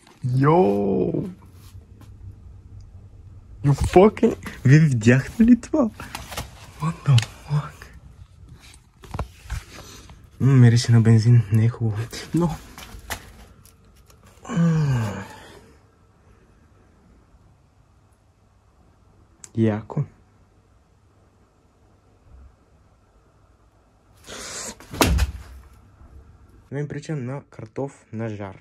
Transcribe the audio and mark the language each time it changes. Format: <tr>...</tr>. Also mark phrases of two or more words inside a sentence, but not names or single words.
<bg>Йоу!</bg> <en>You fucking...</en> <bg>Вие видяхте ли това?</bg> <en>What the fuck?</en> <bg>Мирише на бензин, не е хубаво. Но... Яко. Мен прича на картоф на жар.</bg>